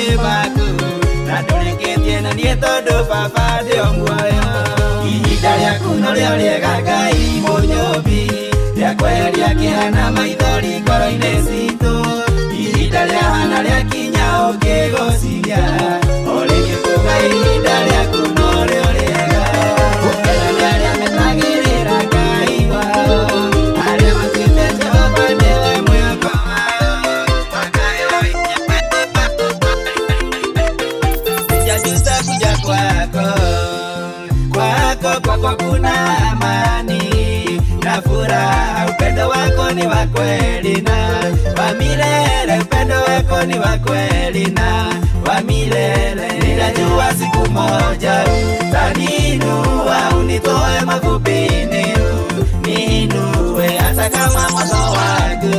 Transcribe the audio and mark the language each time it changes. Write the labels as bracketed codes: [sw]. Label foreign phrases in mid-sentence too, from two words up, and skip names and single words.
[ki] maku na ndũrĩkĩtie na niĩ Netondo baba ndio muoyo ihinda rĩaku norĩo rĩega Ngai mũnyũmbi rĩa kweheria kĩhana maithori ngoro-inĩ citũ ihinda rĩahana rĩakinya ũngĩgũciria ũrĩngĩ kuga ihinda rĩaku norĩo rĩega gũkena nĩ arĩa metagĩrĩra Ngai wao arĩa matuĩte Jehova nĩwe mwĩhoko wao [sw] sijajuta kuja kwako kuna amani na furaha upendo wako ni wa kweli na wa milele upendo wako ni wa kweli na wa milele ninajua siku moja utaninua unitoe mavumbini niinue hata kama mwanzo wangu